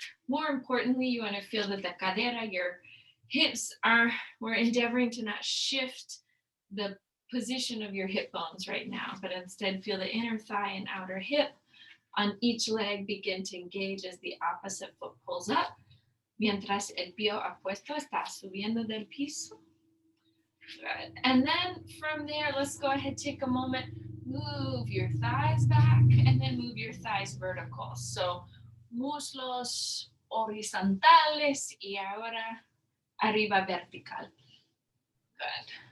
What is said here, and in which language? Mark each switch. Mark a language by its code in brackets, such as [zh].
[en] More importantly, you want to feel that the cadera, your hips we're endeavoring to not shift the position of your hip bones right now, but instead feel the inner thigh and outer hip on each leg begin to engage as the opposite foot pulls up. [es] Mientras el pie opuesto está subiendo del piso. [en] Good. And then from there, let's go ahead, take a moment, move your thighs back, and then move your thighs vertical. [es] So muslos horizontales y ahora arriba vertical. [en] Good.